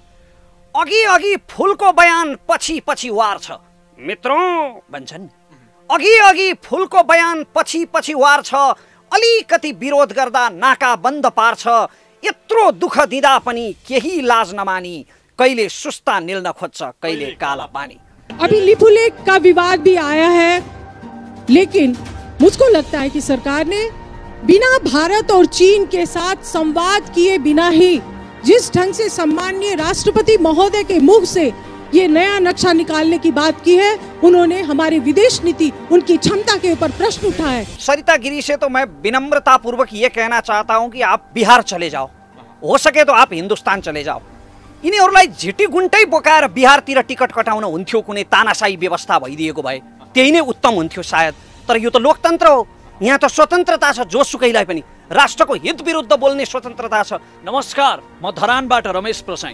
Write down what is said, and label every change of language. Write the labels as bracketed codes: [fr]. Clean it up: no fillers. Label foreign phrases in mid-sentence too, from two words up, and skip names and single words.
[ne] अघि अघि फुलको बयान पछि पछि वार छ, मित्रौं भन्छन्। अघि अघि फुलको बयान पछि पछि वार छ, अलिकति विरोध गर्दा नाका बन्द पार्छ। यत्रो दुःख दिँदा पनि केही लाज नमानी, कहिले सुस्ता निल्न खोज्छ कहिले काला पानी। [hi] अभी लिपुलेख का विवाद भी आया है, लेकिन मुझको लगता है कि सरकार ने बिना भारत और चीन के साथ संवाद किए बिना ही जिस ढंग से सम्माननीय राष्ट्रपति महोदय के मुख से ये नया नक्शा निकालने की बात की है, उन्होंने हमारी विदेश नीति, उनकी क्षमता के ऊपर प्रश्न उठाए। सरिता गिरी से तो मैं विनम्रता पूर्वक ये कहना चाहता हूँ कि आप बिहार चले जाओ, हो सके तो आप हिंदुस्तान चले जाओ। [ne] यिनीहरूलाई झिटी गुन्टै बोकाएर बिहारतिर टिकट कटाउन हुन्थ्यो, कुनै तानाशाही व्यवस्था भइदिएको भए त्यही नै उत्तम हुन्थ्यो सायद। तर यो त लोकतन्त्र हो, यहाँ त स्वतन्त्रता छ, जोसुकैलाई पनि राष्ट्रको हित विरुद्ध बोल्ने स्वतन्त्रता छ। नमस्कार, म धरानबाट रमेश प्रसाई।